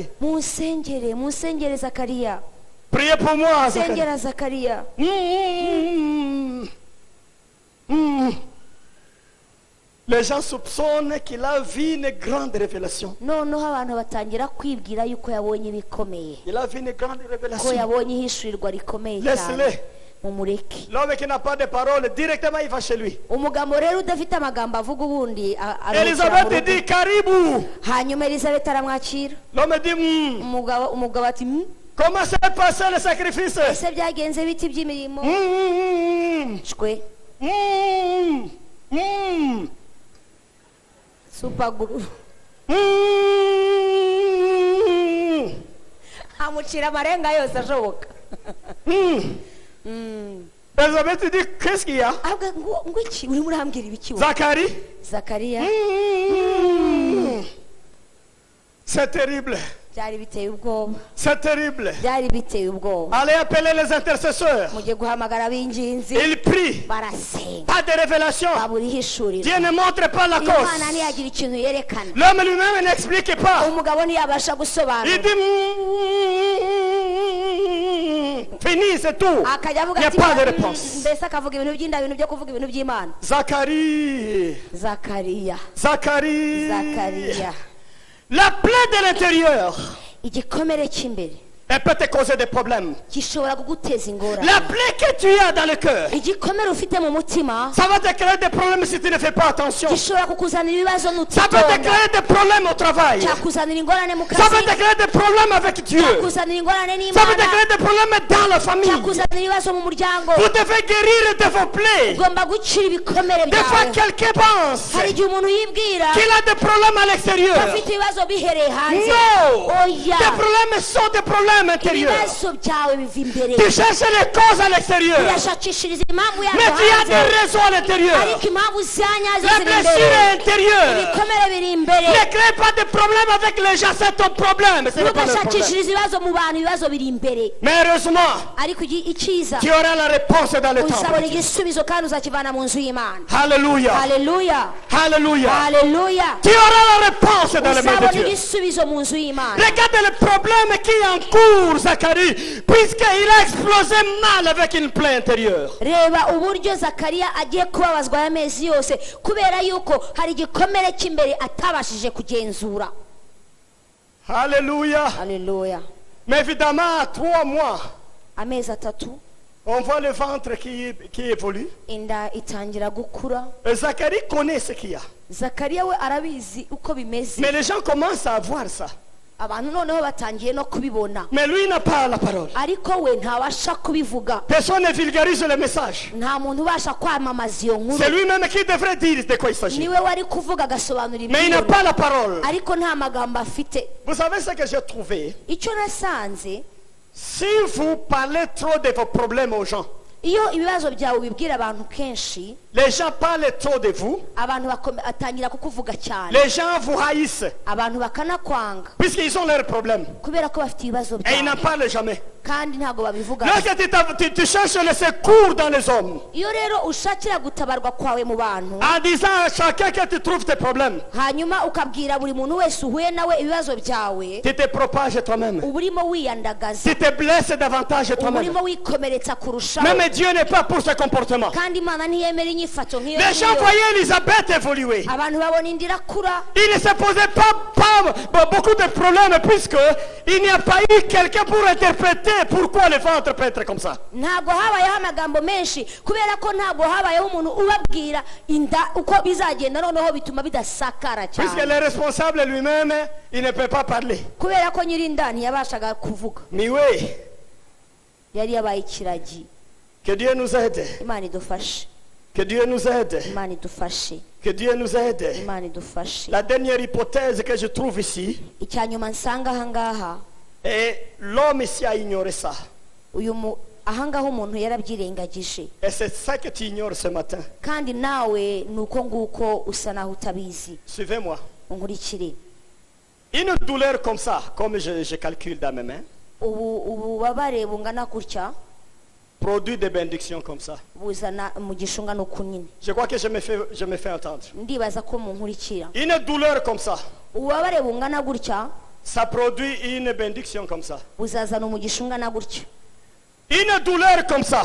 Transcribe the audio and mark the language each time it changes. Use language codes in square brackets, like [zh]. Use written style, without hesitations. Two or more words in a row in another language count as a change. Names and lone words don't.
[rw] munsengere zakariya [fr] Priez pour moi, Zacharie. [rw] sengera zakariya [fr] Les gens soupçonnent qu'il a vu une grande révélation. [rw] noneho abantu batangira kwibwira yuko yabonye ibikomeye [fr] Il a vu une grande [rw] ko [fr] révélation. [rw] yabonye ihishurirwa rikomeye cyane [fr] Laisse-le. [rw] mumureke. [fr] L'homme qui n'a pas de parole, directement il va chez lui. [rw] Umugabo rero udafite amagambo avuga ubundi [fr] Elisabeth dit karibu. [rw] hanyuma Elisabeth aramwakira. [fr] L'homme dit [rw] umugabo ati [fr] comment s'est passé le sacrifice? [rw] ese byagenze biti by'imirimo shwe supaguru amucira amarenga yose ashoboka. [fr] Elisabeth dit qu'est-ce qu'il y a? [rw] ngo iki uri murambwira ibiki wowe? [fr] Zacharie? [rw] Zakariya [fr] C'est terrible. [rw] byari biteye ubwoba. [fr] C'est terrible. [rw] byari biteye ubwoba. [fr] Allez appeler les intercesseurs. [rw] mujye guhamagara ab'inginzi. [fr] Ils prient. [rw] barasenga. [fr] Pas de révélation. [rw] baburihishurira. [fr] Dieu ne montre pas la cause. [rw] Imana ntiyagira ikintu yerekana. [fr] L'homme lui-même n'explique pas. [rw] umugabo ntiyabasha gusobanura. [fr] Il dit fini, c'est tout. [rw] akajya avuga [fr] Il n'y a [rw] ati [fr] pas de réponse. [rw] mbese akavuga ibintu by'inda ibintu byo kuvuga ibintu by'Imana. [fr] Zacharie. [rw] Zakariya. [fr] Zacharie. [rw] Zakariya. [fr] La plaie de l'intérieur, [rw] igikomere cy'imbere [fr] elle peut te causer des problèmes. [rw] gishobora kuguteza ingorane. [fr] La plaie que tu as dans le cœur, [rw] igikomere ufite mu mutima [fr] ça va te créer des problèmes si tu ne fais pas attention. [rw] gishobora kukuzanira ibibazo [fr] Ça peut te [rw] nutitonda. [fr] créer des problèmes au travail. [rw] cyakuzanira ingorane mu [fr] Ça peut [rw] kazi. [fr] te créer des problèmes avec Dieu. [rw] cyakuzanira ingorane [fr] Ça peut te [rw] n'Imana. [fr] créer des problèmes dans la famille. [rw] cyakuzanira ibibazo mu muryango. [fr] Vous devez guérir de vos plaies. [rw] ugomba gukira ibikomere [fr] Des fois, [rw] byawe. [fr] quelqu'un pense [rw] hari igihe umuntu yibwira [fr] qu'il a des problèmes à l'extérieur. [rw] afite ibibazo bihereye hanze. [fr] Non! [rw] oya [fr] Des problèmes sont des problèmes intérieurs. [rw] ibibazo byawe biva imbere. [fr] Tu cherches les causes à l'extérieur. [rw] urashakishiriza impamvu [fr] Mais [rw] yazo [fr] tu as [rw] hanze. [fr] des raisons à l'intérieur. [rw] ariko impamvu zanyazo [fr] La [rw] ziri [fr] blessure [rw] imbere. [fr] est intérieure. [rw] ibikomere biri imbere. [fr] Ne crée pas de problème avec les gens, c'est ton problème. Ce n'est pas le problème. [rw] ntugashakishirize ibibazo mu bantu, ibibazo biri imbere. [fr] Mais heureusement, [rw] ariko icyiza [fr] tu auras la réponse dans le [rw] uzabona [fr] temple. [rw] igisubizo kandi uzakivana mu nzu y'Imana. [fr] Alléluia. [rw] haleluya [fr] Alléluia. [rw] haleluya. [fr] Tu auras la réponse dans le mains de [rw] uzabona [fr] Dieu. [rw] igisubizo mu nzu y'Imana. [fr] Regarde le problème qui est en cours, Zacharie, puisqu'il a explosé mal avec une plaie intérieure. [rw] reba uburyo Zakariya agiye kubabazwa y'amezi yose kubera yuko hari igikomere cy'imbere atabashije kugenzura. [fr] Alléluia. [rw] haleluya. [fr] Mais évidemment, à 3 mois, [rw] amezi 3 [fr] on voit le ventre qui évolue. [rw] inda itangira gukura. [fr] Et Zacharie connaît ce qu'il y a. [rw] Zakariya we arabizi uko bimeze. [fr] Mais les gens commencent à voir ça. [rw] abantu noneho batangiye no kubibona. [fr] Mais lui n'a pas la parole. [rw] ariko we ntabasha kubivuga. [fr] Personne ne vulgarise le message. [rw] nta muntu ubasha kwamamaza iyo nkuru. [fr] C'est lui-même qui devrait dire de quoi il s'agit. [rw] niwe wari kuvuga agasobanura [fr] Mais il n'a [rw] ibintu [fr] pas la parole. [rw] ariko nta magambo afite. [fr] Vous savez ce que j'ai trouvé? [rw] icyo nasanze [fr] Si vous parlez trop de vos problèmes aux gens, [rw] iyo ibibazo byawe ubibwira abantu kenshi [fr] les gens parlent trop de vous, [rw] abantu batangira kukuvuga cyane. [fr] les gens vous haïssent, [rw] abantu bakanakwanga [fr] puisqu'ils ont leurs problèmes. [rw] kubera ko bafite ibibazo [fr] Et ils n'en [rw] byawe [fr] parlent jamais. [rw] kandi ntabwo babivuga. [fr] Lorsque tu cherches le secours dans les hommes, [rw] iyo rero ushakira gutabarwa kwawe mu bantu [fr] en disant à chacun que tu trouves tes problèmes, [rw] hanyuma ukabwira buri muntu wese uhuye nawe ibibazo byawe, [fr] tu te propages toi-même. [rw] uba urimo wiyandagaza, [fr] Tu te blesses davantage [rw] uba [fr] toi-même. [rw] urimo wikomeretsa kurushaho. [fr] Même Dieu n'est pas pour ce comportement. [rw] kandi Imana ntiyemera inyifato nk'iyo [fr] Les gens [rw] ngiyo. [fr] voyaient Elisabeth évoluer. [rw] abantu babona inda irakura. [fr] Il ne se posait pas beaucoup de problèmes puisqu'il n'y a pas eu quelqu'un pour interpréter pourquoi le ventre peut être comme ça. [rw] ntabwo habayeho amagambo menshi kubera ko ntabwo habayeho umuntu ubabwira inda uko bizagenda noneho bituma bidasakara [fr] Puisque [rw] cyane. [fr] le responsable lui-même, il ne peut pas parler. [rw] kubera ko nyiri inda ntiyabashaga kuvuga, [fr] Mais oui, [rw] yari yabaye ikiragi. [fr] que Dieu nous aide. [rw] Imana idufashe, [fr] Que Dieu nous aide. [rw] Imana idufashe, [fr] Que Dieu nous aide. [rw] Imana idufashe. [fr] La dernière hypothèse que je trouve ici, [rw] icya nyuma nsanga ahangaha [fr] et l'homme ici a ignoré ça. [rw] ahangaha umuntu yarabyirengagije, [fr] Et c'est ça que tu ignores ce matin. [rw] kandi nawe ni uko nguko usa naho utabizi. [fr] Suivez-moi. [rw] unkurikire. [fr] Une douleur comme ça, comme je calcule dans mes mains, [rw] ububabare bungana gutya [fr] produit des bénédictions comme ça. [rw] buzana umugisha ungana uku nyine. [fr] Je crois que je me fais entendre. [rw] ndibaza ko munkurikira. [fr] Une douleur comme ça, [rw] ububabare bungana gutya [fr] ça produit une bénédiction comme ça. [rw] buzazana umugisha ungana gutya. [fr] Une douleur comme ça,